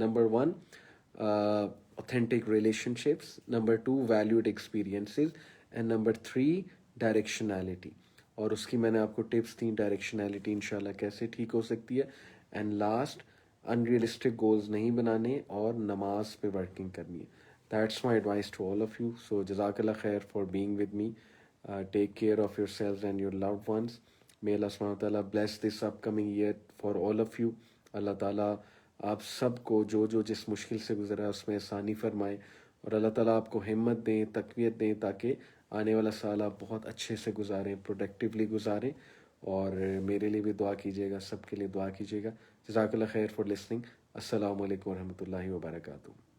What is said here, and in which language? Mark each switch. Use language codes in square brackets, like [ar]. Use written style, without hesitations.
[hi] Number [en] 1 authentic relationships, number 2 valued experiences, and number 3 directionality. [hi] और उसकी मैंने आपको टिप्स दी, डायरेक्शनैलिटी इंशाल्लाह कैसे ठीक हो सकती है. [en] and last, unrealistic goals [hi] नहीं बनाने और नमाज पे वर्किंग करनी है. [en] That's my advice to all of you. [hi] सो जज़ाकल्लाह खैर [en] For being with me. Take care of yourselves and your loved ones. May Allah subhanahu wa ta'ala bless this upcoming year for all of you. [hi] Allah ta'ala आप सबको जो जो जिस मुश्किल से गुजरा है उसमें आसानी फरमाए और अल्लाह ताला आपको हिम्मत दें, तक़वियत दें, ताकि आने वाला साल आप बहुत अच्छे से गुजारें, प्रोडक्टिवली गुजारें. और मेरे लिए भी दुआ कीजिएगा, सबके लिए दुआ कीजिएगा. जज़ाकल्लाह खैर [en] For listening. [hi] अस्सलामु अलैकुम व रहमतुल्लाहि व बरकातुहू.